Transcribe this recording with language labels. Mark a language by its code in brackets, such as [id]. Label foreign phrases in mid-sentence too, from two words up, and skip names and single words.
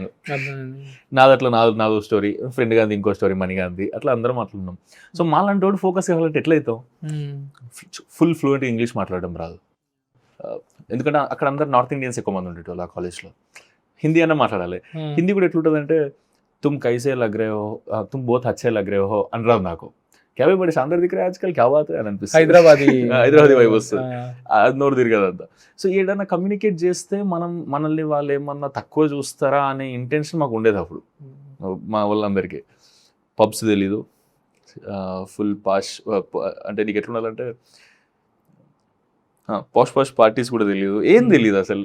[te] నాదో స్టోరీ, ఫ్రెండ్ గాంధీ ఇంకో స్టోరీ, మనీ గాంధీ, అట్లా అందరం అట్లున్నాం. సో మాలాంటి వాడు ఫోకస్ కావాలంటే ఎట్లయితాం? [en] full fluent English [te] మాట్లాడడం రాదు, ఎందుకంటే అక్కడ అందరు [en] North Indians [te] ఎక్కువ మంది ఉండేటోళ్ళు ఆ కాలేజ్లో. హిందీ అన్న మాట్లాడాలి. హిందీ కూడా ఎట్లుంటుందంటే [hi] तुम कैसे लग रे हो, तुम बोत अच्छे लग रे हो [te] అని రాదు నాకు. [dcc] क्याबे बड़ी सांदर दिक्कु आजकल क्या बात [te] అని అనిపిస్తుంది, [en] Hyderabadi vibe [te] వస్తుంది, అది నోరు తిరగదంతా. సో ఏదైనా కమ్యూనికేట్ చేస్తే మనల్ని వాళ్ళు ఏమన్నా తక్కువ చూస్తారా అనే ఇంటెన్షన్ మాకు ఉండేది అప్పుడు. మా వాళ్ళందరికీ పబ్స్ తెలీదు, [en] full posh [te] అంటే నీకు ఎట్లా ఉండాలంటే [en] posh parties [te] కూడా తెలియదు, ఏం తెలియదు అసలు.